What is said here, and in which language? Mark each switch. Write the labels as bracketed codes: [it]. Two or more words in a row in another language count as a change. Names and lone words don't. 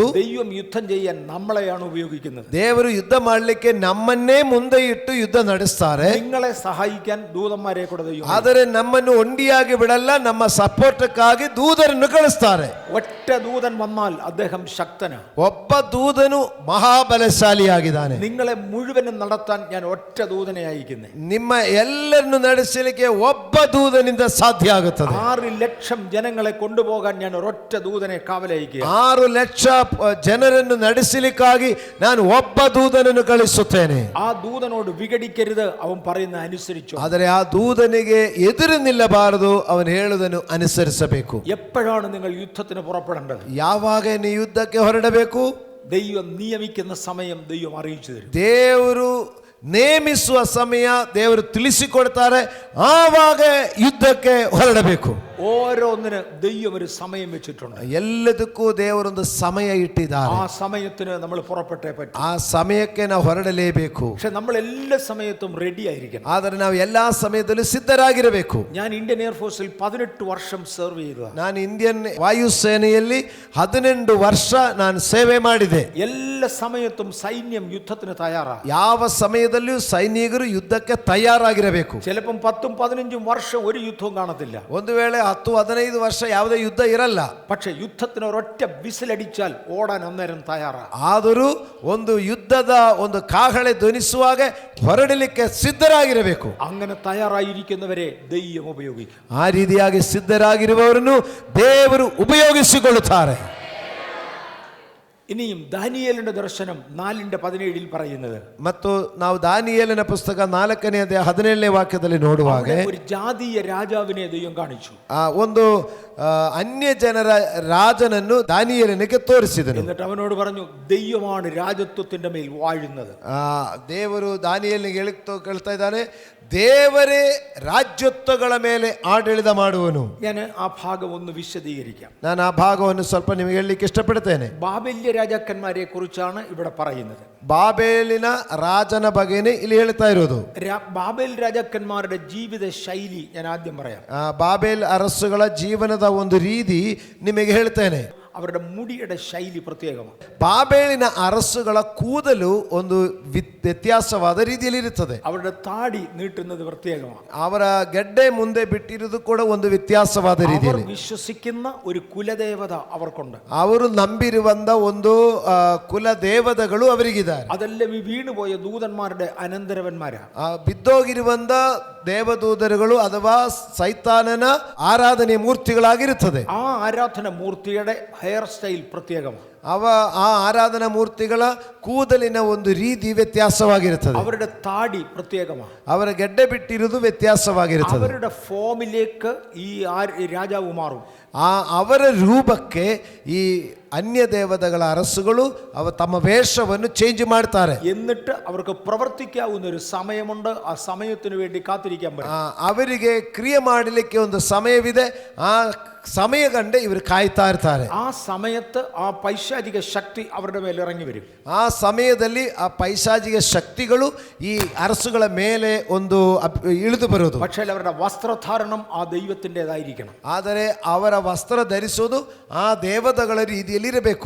[ml] ദൈവം യുദ്ധം ചെയ്യാൻ നമ്മളെയാണ് ഉപയോഗിക്കുന്നത്. [kn] ದೇವರು ಯುದ್ಧ ಮಾಡಲಿಕ್ಕೆ ನಮ್ಮನ್ನೇ ಮುಂದೆ ಇಟ್ಟು ಯುದ್ಧ ನಡೆಸ್ತಾರೆ. [ml] നിങ്ങളെ സഹായിക്കാൻ ദൂതന്മാരെ കൂടെ ദൈവം. [kn] ಆದರೆ ನಮ್ಮನ್ನು ಒಂಟಿಯಾಗಿ ಬಿಡಲ್ಲ, ನಮ್ಮ ಸಪೋರ್ಟ್ಕ್ಕಾಗಿ ದೂತರನ್ನು ಕಳಿಸ್ತಾರೆ. [ml] ഒറ്റ ദൂതൻ വന്നാൽ അദ്ദേഹം ശക്തനാണ്. [kn] ಒಬ್ಬ ದೂತನು ಮಹಾಬಲಶಾಲಿಯಾಗಿದ್ದಾನೆ. [ml] നിങ്ങളെ മുഴുവനും നടത്താൻ ഞാൻ ഒറ്റ ദൂതനെ അയക്കുന്നത്. [kn] ನಿಮ್ಮ ಎಲ್ಲರನ್ನು ನಡೆಸಲಿಕ್ಕೆ ಒಬ್ಬ ದೂತನಿಂದ ಸಾಧ್ಯ ಆಗುತ್ತದೆ. [ml] 6 ലക്ഷം ജനങ്ങളെ കൊണ്ടുപോകാൻ ഞാൻ ഒരൊറ്റ ദൂതനെ കാവലയക്കുക. [kn] 6 ಲಕ್ಷ ಜನರನ್ನು ನಡೆಸಲಿಕ್ಕಾಗಿ ನಾನು ಒಬ್ಬ ದೂತನನ್ನು ಕಳಿಸುತ್ತೇನೆ. [ml] ആ ദൂതനോട് വിഘടിക്കരുത്, അവൻ പറയുന്ന അനുസരിച്ചു. [kn] ಆದರೆ ಆ ದೂತನಿಗೆ ಎದುರು ನಿಲ್ಲಬಾರದು, ಅವನು ಹೇಳುವುದನ್ನು ಅನುಸರಿಸಬೇಕು. [ml] എപ്പോഴാണ് നിങ്ങൾ യുദ്ധത്തിന് പുറപ്പെടേണ്ടത്? [kn] ಯಾವಾಗ ನೀವು ಯುದ್ಧಕ್ಕೆ ಹೊರಡಬೇಕು? [ml] ദൈവം നിയമിക്കുന്ന സമയം ദൈവം അറിയിച്ചു തരും. [kn] ದೇವರು ನೇಮಿಸುವ ಸಮಯ ದೇವರು ತಿಳಿಸಿಕೊಡ್ತಾರೆ. ಆವಾಗ ಯುದ್ಧಕ್ಕೆ ಹೊರಡಬೇಕು. [ml] ഓരോന്നിന് ദൈവം ഒരു സമയം വെച്ചിട്ടുണ്ട്. [kn] ಎಲ್ಲದಕ್ಕೂ ದೇವರೊಂದು ಸಮಯ ಇಟ್ಟಿದ್ದಾರೆ. [ml] ആ സമയത്തിന് നമ്മൾ പുറപ്പെട്ടേ പറ്റും. [kn] ಆ ಸಮಯಕ್ಕೆ ನಾವು ಹೊರಡಲೇಬೇಕು. [ml] പക്ഷെ നമ്മൾ എല്ലാ സമയത്തും റെഡി ആയിരിക്കണം. [kn] ಆದರೆ ನಾವು ಎಲ್ಲಾ ಸಮಯದಲ್ಲೂ ಸಿದ್ಧರಾಗಿರಬೇಕು. [ml] ഞാൻ ഇന്ത്യൻ എയർഫോഴ്സിൽ 18 വർഷം സെർവ് ചെയ്തു. [kn] ನಾನು ಇಂಡಿಯನ್ ವಾಯುಸೇನೆಯಲ್ಲಿ 18 ವರ್ಷ ನಾನು ಸೇವೆ ಮಾಡಿದೆ. [ml] എല്ലാ സമയത്തും സൈന്യം യുദ്ധത്തിന് തയ്യാറാണ്. [kn] ಯಾವ ಸಮಯದಲ್ಲಿಯೂ ಸೈನಿಕರು ಯುದ್ಧಕ್ಕೆ ತಯಾರಾಗಿರಬೇಕು. [ml] ചിലപ്പം 10 15 വർഷം ഒരു യുദ്ധവും കാണത്തില്ല. [kn] ಒಂದು ವೇಳೆ 10-15 ವರ್ಷ ಯಾವುದೇ ಯುದ್ಧ ಇರಲ್ಲ. [ml] പക്ഷെ യുദ്ധത്തിന് ഒരൊറ്റ വിസിലടിച്ചാൽ ഓടാൻ അന്നേരം തയ്യാറാണ്. [kn] ಆದರೂ ಒಂದು ಯುದ್ಧದ ಒಂದು ಕಾಹಳೆ ಧ್ವನಿಸುವಾಗ ಹೊರಡಲಿಕ್ಕೆ ಸಿದ್ಧರಾಗಿರಬೇಕು. [ml] അങ്ങനെ തയ്യാറായിരിക്കുന്നവരെ ദൈവം ഉപയോഗിക്കും. [kn] ಆ ರೀತಿಯಾಗಿ ಸಿದ್ಧರಾಗಿರುವವರನ್ನು ದೇವರು ಉಪಯೋಗಿಸಿಕೊಳ್ಳುತ್ತಾರೆ. [ml] ഇനിയും ദാനിയേലിന്റെ ദർശനം 4:17 പറയുന്നത്, [kn] ಮತ್ತು ನಾವು ದಾನಿಯೇಲನ ಪುಸ್ತಕ 4ನೇ ಅಧ್ಯಾಯ 17ನೇ ವಾಕ್ಯದಲ್ಲಿ ನೋಡುವಾಗ [ml] ഒരു ജാതീയ രാജാവിനെ ദൈവം കാണിച്ചു. [kn] ಒಂದು ಅನ್ಯ ಜನರ ರಾಜನನ್ನು ದಾನಿಯೇಲನಿಗೆ ತೋರಿಸಿದನು. [ml] എന്നിട്ട് അവനോട് പറഞ്ഞു, ദൈവമാണ് രാജത്വത്തിന്റെ മേൽ വാഴുന്നത്. [kn] ದೇವರು ದಾನಿಯೇಲನಿಗೆ ಹೇಳ್ತಾ ಇದ್ದಾನೆ, ದೇವರೇ ರಾಜ್ಯತ್ವಗಳ ಮೇಲೆ ಆಡಳಿತ ಮಾಡುವನು. [ml] ഞാൻ ആ ഭാഗം ഒന്ന് വിശദീകരിക്കാം. [kn] ನಾನು ಆ ಭಾಗವನ್ನು ಸ್ವಲ್ಪ ನಿಮಗೆ ಹೇಳಲಿಕ್ಕೆ ಇಷ್ಟಪಡ್ತೇನೆ. [ml] ബാബല്യ രാജാക്കന്മാരെ കുറിച്ചാണ് ഇവിടെ പറയുന്നത്. [kn] ಬಾಬೇಲಿನ ರಾಜನ ಬಗ್ಗೆನೇ ಇಲ್ಲಿ ಹೇಳ್ತಾ ಇರೋದು. [ml] ബാബേൽ രാജാക്കന്മാരുടെ ജീവിത ശൈലി ഞാൻ ആദ്യം പറയാം. [kn] ಬಾಬೇಲ್ ಅರಸುಗಳ ಜೀವನದ ಒಂದು ರೀತಿ ನಿಮಗೆ ಹೇಳ್ತೇನೆ. [ml] അവരുടെ മുടിയുടെ ശൈലി പ്രത്യേകമാണ്. [kn] ಬಾಬೇಲಿನ ಅರಸುಗಳ ಕೂದಲು ಒಂದು ವ್ಯತ್ಯಾಸವಾದ ರೀತಿಯಲ್ಲಿ ಇರುತ್ತದೆ. [ml] അവരുടെ താടി നീട്ടുന്നത് പ്രത്യേകമാണ്. [kn] ಅವರ ಗೆಡ್ಡೆ ಮುಂದೆ ಬಿಟ್ಟಿರುವುದು ಕೂಡ ಒಂದು ವ್ಯತ್ಯಾಸವಾದ ರೀತಿಯಲ್ಲಿ. [ml] വിശ്വസിക്കുന്ന ഒരു കുലദേവത അവർക്കുണ്ട്. [kn] ಅವರು ನಂಬಿರುವಂತ ಒಂದು ಕುಲ ದೇವತೆಗಳು ಅವರಿಗಿದ್ದಾರೆ. [ml] അതെല്ലാം ഈ വീണുപോയ ദൂതന്മാരുടെ അനന്തരവന്മാരാ. [kn] ಬಿದ್ದೋಗಿರುವಂತ ದೇವದೂತರುಗಳು ಅಥವಾ ಸೈತಾನನ ಆರಾಧನೆ ಮೂರ್ತಿಗಳಾಗಿರುತ್ತದೆ. [ml] ആ ആരാധന മൂർത്തിയുടെ [en] hair style [ml] പ്രത്യേകമാണ്. [kn] ಆ ಆರಾಧನಾ ಮೂರ್ತಿಗಳ ಕೂದಲಿನ ಒಂದು ರೀತಿ ವ್ಯತ್ಯಾಸವಾಗಿರುತ್ತದೆ. [ml] അവരുടെ താടി പ്രത്യേകമാണ്. [kn] ಅವರ ಗೆಡ್ಡೆ ಬಿಟ್ಟಿರುವುದು ವ್ಯತ್ಯಾಸವಾಗಿರುತ್ತದೆ. [ml] അവരുടെ ഫോമിലേക്ക് ഈ രാജാവ് മാറും. [kn] ಅವರ ರೂಪಕ್ಕೆ ಈ ಅನ್ಯ ದೇವತೆಗಳ ಅರಸುಗಳು ತಮ್ಮ ವೇಷವನ್ನು ಚೇಂಜ್ ಮಾಡ್ತಾರೆ. [ml] എന്നിട്ട് അവർക്ക് പ്രവർത്തിക്കാവുന്ന ഒരു സമയമുണ്ട്. ആ സമയത്തിന് വേണ്ടി കാത്തിരിക്കാൻ പറ്റും. [kn] ಅವರಿಗೆ ಕ್ರಿಯೆ ಮಾಡಲಿಕ್ಕೆ ಒಂದು ಸಮಯವಿದೆ. ಆ ಸಮಯ ಕಂಡೆ ಇವರು ಕಾಯ್ತಾ ಇರ್ತಾರೆ. [ml] ആ സമയത്ത് ആ പൈശാചിക ശക്തി അവരുടെ മേൽ ഇറങ്ങി വരും. [kn] ಆ ಸಮಯದಲ್ಲಿ ಆ ಪೈಶಾಚಿಕ ಶಕ್ತಿಗಳು ಈ ಅರಸುಗಳ ಮೇಲೆ ಒಂದು ಇಳಿದು ಬರುವುದು. [ml] പക്ഷേ അവരുടെ വസ്ത്രധാരണം ആ ദൈവത്തിൻ്റെതായിരിക്കണം. [kn] ಆದರೆ ಅವರ ವಸ್ತ್ರ ಧರಿಸುವುದು ಆ ದೇವತೆಗಳ ರೀತಿಯಲ್ಲಿ ರೀತಿಯಲ್ಲಿರಬೇಕು.